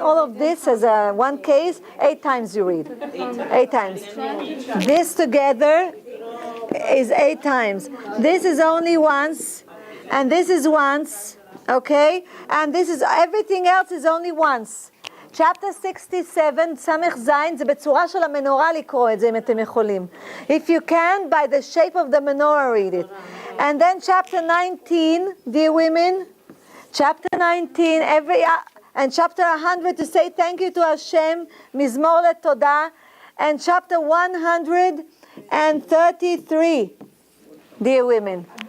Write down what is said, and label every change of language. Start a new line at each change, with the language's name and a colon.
English: All of this as one case, 8 times you read. 8 times. This together is 8 times. This is only once, and this is once, okay? And this is, everything else is only once. Chapter 67,
Hebrew: סמך זין, זה בצורה של המנורה לקרוא את זה אם אתם יכולים.
English: If you can, by the shape of the menorah, read it. And then chapter 19, dear women, chapter 19, and chapter 100 to say thank you to Hashem,
Hebrew: מזמור לתודה,
English: and chapter 133, dear women.